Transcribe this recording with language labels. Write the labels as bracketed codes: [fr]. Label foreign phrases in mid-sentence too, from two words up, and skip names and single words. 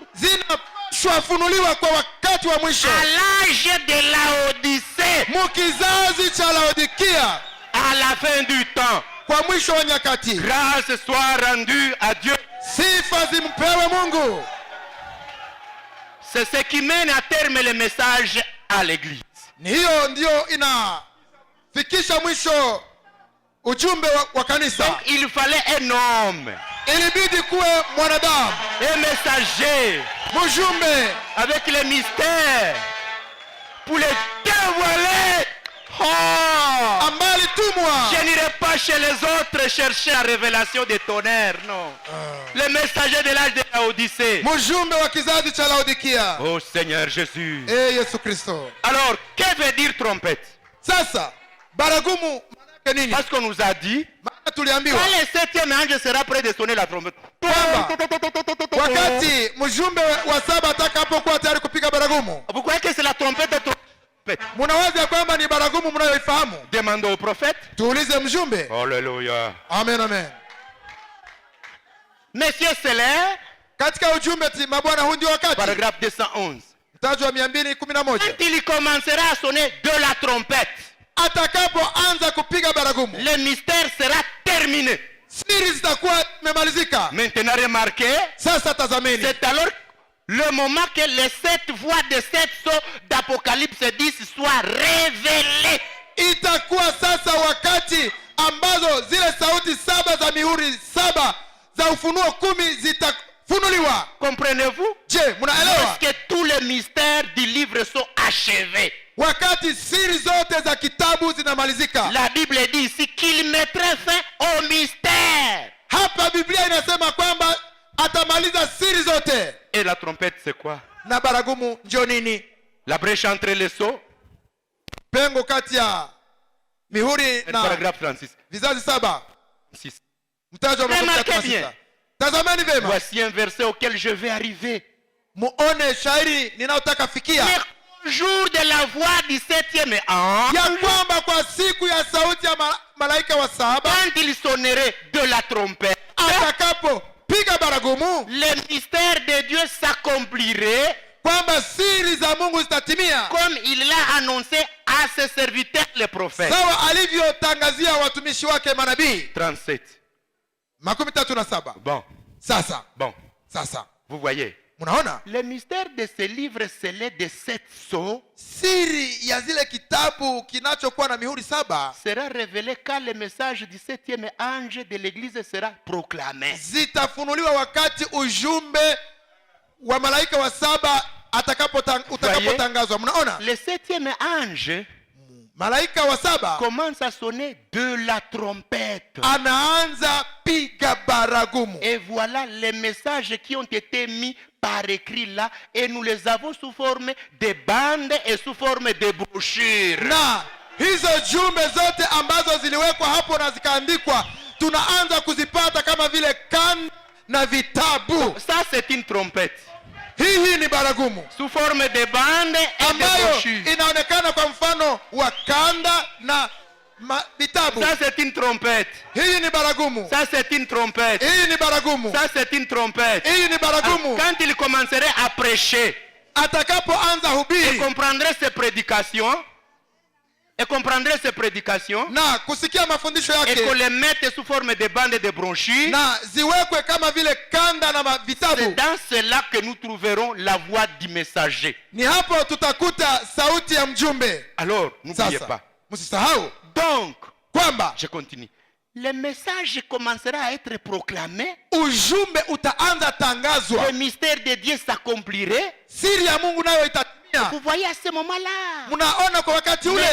[sw] Zinashwafunuliwa kwa wakati wa mwisho. [fr] À l'âge de Laodicée. [sw] Mukizazi cha Laodikia. [fr] À la fin du temps. [sw] Kwa mwisho wa nyakati. [fr] Grâce soit rendue à Dieu. [sw] Sifa zimpewe Mungu. [fr] C'est ce qui mène à terme le message à l'église. [sw] Ni hiyo ndio inafikisha mwisho ujumbe wa kanisa. [fr] Donc il fallait un homme. [sw] Ilibidi kuwe mwanadamu. [fr] Un messager. [sw] Mjumbe. [fr] Avec les mystères. Pour les dévoiler. [sw] Ambali tumwa. [fr] Je n'irai pas chez les autres chercher la révélation des tonnerres, non. Le messager de l'âge de Laodicée. [sw] Mjumbe wa kizazi cha Laodikia. [fr] Oh Seigneur Jésus. [sw] Yesu Kristo. [fr] Alors, que veut dire trompette? [sw] Sasa, baragumu manake nini? [fr] Parce qu'on nous a dit, [sw] maana tuliambiwa, [fr] quand le 7e ange sera prêt de sonner la trompette. [sw] Wakati mjumbe wa 7 atakapokuwa tayari kupiga baragumu. [fr] Vous croyez que c'est la trompette de trompette? [sw] Munawaza kwamba ni baragumu mnayoifahamu? [fr] Demandez au prophète. [sw] Tuulize mjumbe. [fr] Alléluia. Amen, amen. Monsieur Seller. [sw] Katika ujumbe mabwana, huu ndio wakati. [fr] Paragraphe 211. [sw] Mtaji wa 211. [fr] Quand il commencera à sonner de la trompette. [sw] Atakapoanza kupiga baragumu. [fr] Le mystère sera terminé. [sw] Siri zitakuwa imemalizika. [fr] Maintenant remarquez. [sw] Sasa tazameni. [fr] C'est alors le moment que les 7 voix de 7 sceaux d'Apocalypse 10 soient révélées. [sw] Itakuwa sasa wakati ambazo zile sauti 7 za mihuri 7 za Ufunuo 10 zitafunuliwa. [fr] Comprenez-vous? [sw] Je, mnaelewa? [fr] Parce que tous les mystères du livre sont achevés. [sw] Wakati siri zote za kitabu zinamalizika. [fr] La Bible dit ici qu'il mettrait fin au mystère. [sw] Hapa Biblia inasema kwamba atamaliza siri zote. [fr] Et la trompette c'est quoi? [sw] Na baragumu ndio nini? [fr] La brèche entre les sceaux. [sw] Pengo kati ya mihuri na [fr] paragraphe 36. [sw] Vizazi 7. 6. Mtaji wa [fr] Remarquez bien. [sw] Tazameni vema. [fr] Voici un verset auquel je vais arriver. [sw] Muone shairi ninayotaka fikia. [fr] Le jour de la voix du 7e ange. [sw] Ya kwamba kwa siku ya sauti ya malaika wa 7. [fr] Quand il sonnerait de la trompette. [sw] Atakapo piga baragumu. [fr] Le mystère de Dieu s'accomplirait. [sw] Kwamba siri za Mungu zitatimia. [fr] Comme il l'a annoncé à ses serviteurs les prophètes. [sw] Sawa alivyotangazia watumishi wake manabii. 37. 37. [fr] Bon. [sw] Sasa. [fr] Bon. [sw] Sasa. [fr] Vous voyez? [sw] Munaona? [fr] Le mystère de ce livre scellé de 7 sceaux. [sw] Siri ya zile kitabu kinachokuwa na mihuri 7 [fr] sera révélé quand le message du 7e ange de l'église sera proclamé. [sw] Zitafunuliwa wakati ujumbe wa malaika wa 7 utakapotangazwa. Mnaona? [fr] Le 7e ange [sw] malaika wa 7 [fr] commence à sonner de la trompette. [sw] Anaanza piga baragumu. [fr] Et voilà les messages qui ont été mis par écrit là, et nous les avons sous forme de bandes et sous forme de brochures. [sw] Na hizo jumbe zote ambazo ziliwekwa hapo na zikaandikwa tunaanza kuzipata kama vile kanda na vitabu. [fr] Ça c'est une trompette. [sw] Hii ni baragumu [fr] Sous forme de bande et de [sw] ambayo [fr] brochure. [sw] inaonekana kwa mfano wa kanda na vitabu. [fr] Ça c'est une trompette. [sw] Hii ni baragumu. [fr] Ça c'est une trompette. [sw] Hii ni baragumu. [fr] Ça c'est une trompette. [sw] Hii ni baragumu. [fr] Quand il commencerait à prêcher, [sw] Atakapoanza [fr] et [sw] hubiri [fr] comprendrait ses prédications, [sw] na kusikia mafundisho [fr] et qu'on [sw] yake [fr] les mette sous forme de bandes et de brochures, [sw] na ziwekwe kama vile kanda na [fr] c'est [sw] vitabu, [fr] dans cela que nous trouverons la voix du messager. [sw] ni hapo tutakuta sauti ya mjumbe. [fr] Alors, n'oubliez [sw] Sasa [fr] pas. [sw] msisahau [fr] Donc, [sw] kwamba [fr] je continue. Le message commencera à être proclamé. [sw] ujumbe utaanza tangazwa, [fr] Le mystère de Dieu s'accomplirait. [sw] siri ya Mungu nayo itatimia. [fr] Vous voyez à ce moment-là. [sw] Mnaona kwa wakati ule.